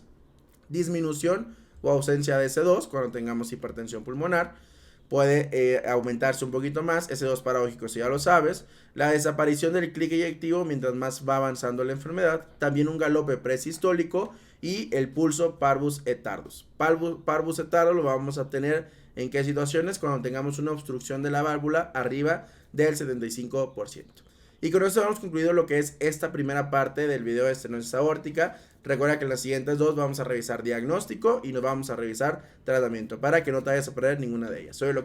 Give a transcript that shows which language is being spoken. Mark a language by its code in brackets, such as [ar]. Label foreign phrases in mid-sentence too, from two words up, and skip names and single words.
[es] Disminución o ausencia de S2 cuando tengamos hipertensión pulmonar. Puede aumentarse un poquito más, S2 paradójico si ya lo sabes. La desaparición del clic eyectivo mientras más va avanzando la enfermedad. También un galope presistólico y el pulso [la] parvus et tardus. Parvus et tardus [es] lo vamos a tener en qué situaciones, cuando tengamos una obstrucción de la válvula arriba del 75%. Y con esto hemos concluido lo que es esta primera parte del video de estenosis aórtica. Recuerda que en las siguientes dos vamos a revisar diagnóstico y nos vamos a revisar tratamiento para que no te vayas a perder ninguna de ellas.